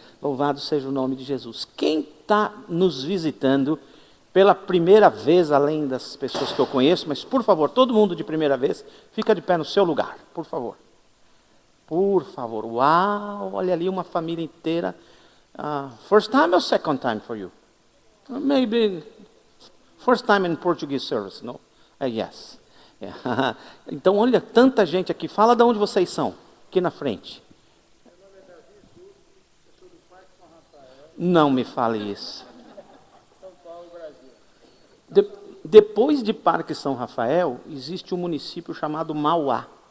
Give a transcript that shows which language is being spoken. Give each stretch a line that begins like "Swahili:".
Portuguese: Louvado seja o nome de Jesus. Quem está nos visitando pela primeira vez, além das pessoas que eu conheço, mas por favor, todo mundo de primeira vez, fica de pé no seu lugar, por favor. Por favor. Uau, olha ali uma família inteira.
English: First time or second time for you? Maybe first time in Portuguese service, no? Yes. Yeah.
Portuguese: Então, olha, tanta gente aqui. Fala de onde vocês são, aqui na frente. Não me fale isso. São Paulo, Brasil. Depois de Parque São Rafael, existe um município chamado Mauá.